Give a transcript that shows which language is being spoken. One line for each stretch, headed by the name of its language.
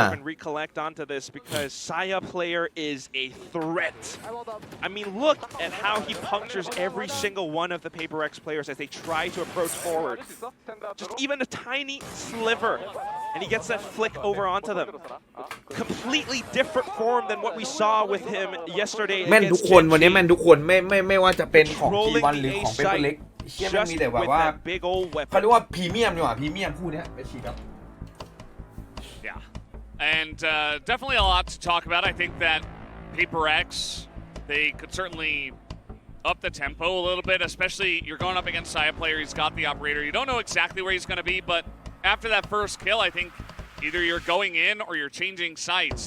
English: And recollect onto this because Saya player is a threat. I mean, look at how he punctures every single one of the PRX players as they try to approach forward. Just even a tiny sliver, and he gets that flick over onto them. Completely different form than what we saw with him yesterday.
Thai: แม่นทุกคนวันนี้แม่นทุกคนไม่ว่าจะเป็นของ G1 หรือของเปเปอร์เล็กเชี่ยแม่งมีแต่แบบว่าเขาเรียกว่าพรีเมียมดีกว่าพรีเมียมคู่นี้ไปฉีดครับ
English: Yeah, and definitely a lot to talk about. I think that PRX, they could certainly up the tempo a little bit, especially you're going up against Saya player. He's got the operator. You don't know exactly where he's going to be, but after that first kill, I think either you're going in or you're changing sites.